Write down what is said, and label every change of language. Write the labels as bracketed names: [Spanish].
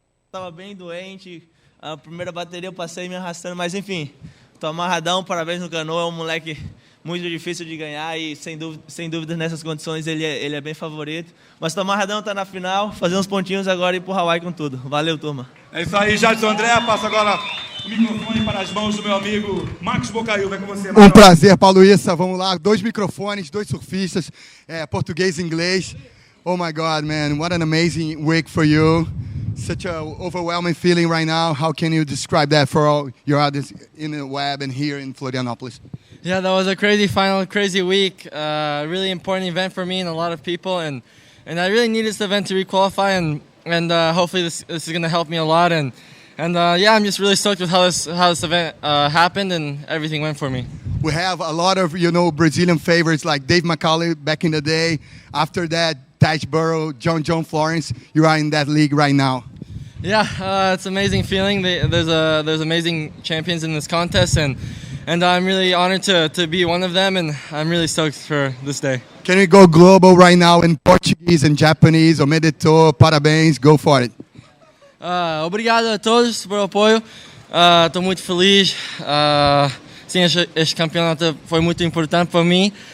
[Portuguese] Tava bem doente, a primeira bateria eu passei me arrastando, mas enfim, tô amarradão, parabéns no Canoa, é um moleque muito difícil de ganhar e sem dúvida nessas condições ele é bem favorito, mas tô amarradão, tá na final, fazer uns pontinhos agora e ir pro Hawaii com tudo. Valeu, turma. É isso aí, Jadson André, passa agora o microfone para as mãos do meu amigo Marcos Bocaiu, vai com você. Um prazer, Paulo Issa, vamos lá, 2 microfones, 2 surfistas, português e inglês. [English] Oh my God, man, what an amazing week for you. Such an overwhelming feeling right now. How can you describe that for all your audience in the web and here in Florianopolis? Yeah, that was a crazy final, crazy week. Really important event for me and a lot of people, and I really need this event to requalify, and hopefully this is going to help me a lot. And yeah, I'm just really stoked with how this event happened and everything went for me. We have a lot of Brazilian favorites like Dave McCauley back in the day. After that, Taj Burrow, John Florence. You are in that league right now. Yeah, it's an amazing feeling. There's amazing champions in this contest, and I'm really honored to be one of them, and I'm really stoked for this day. Can we go global right now in Portuguese and Japanese? [Japanese] Omedetou, [Portuguese] parabéns, [English] go for it. [Portuguese] Obrigado a todos pelo apoio. Estou muito feliz. Sim, este campeonato foi muito importante para mim.